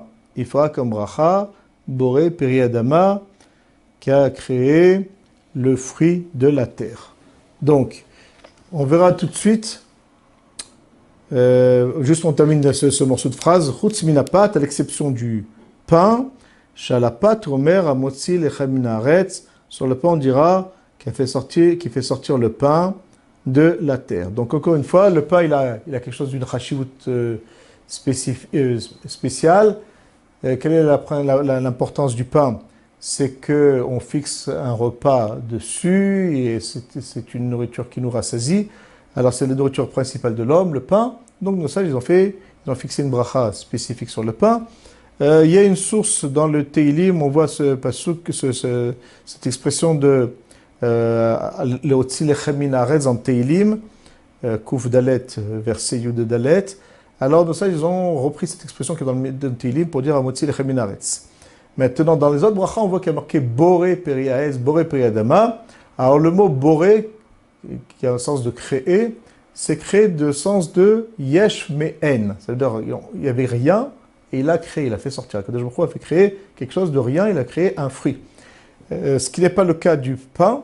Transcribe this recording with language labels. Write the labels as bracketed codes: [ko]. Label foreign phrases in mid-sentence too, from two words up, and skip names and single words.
[fr] Il fera comme bracha [he] בורא פרי אדמה [fr] qui a créé le fruit de la terre. Donc, on verra tout de suite. Juste on termine ce morceau de phrase. [he] חוץ מן הפת, [fr] à l'exception du pain. [he] שעל הפת אומר המוציא לחם מן הארץ. [fr] Sur le pain, on dira qui fait sortir le pain de la terre. Donc encore une fois, le pain, il a quelque chose d'une chashivut spéciale. Quelle est l'importance du pain? C'est qu'on fixe un repas dessus et c'est une nourriture qui nous rassasie. Alors c'est la nourriture principale de l'homme, le pain. Donc nos sages, ils ont fixé une bracha spécifique sur le pain. Il y a une source dans le Teilim, on voit ce pasuk, cette expression de [he] להוציא לחם מן הארץ [fr] en Teilim, [he] קוף דלת, [fr] verset [he] יוד דלת. [fr] Alors nos sages, ils ont repris cette expression qui est dans le Teilim pour dire [he] המוציא לחם מן הארץ. [fr] Maintenant, dans les autres brachas, on voit qu'il y a marqué [he] בורא פרי העץ, בורא פרי אדמה. [fr] Alors le mot Boré, qui a un sens de créer, c'est créé de sens de [he] יש מאין. [fr] C'est-à-dire il n'y avait rien et il a créé, il a fait sortir. [he] קדוש ברוך הוא [fr] a fait créer quelque chose de rien, il a créé un fruit. Ce qui n'est pas le cas du pain.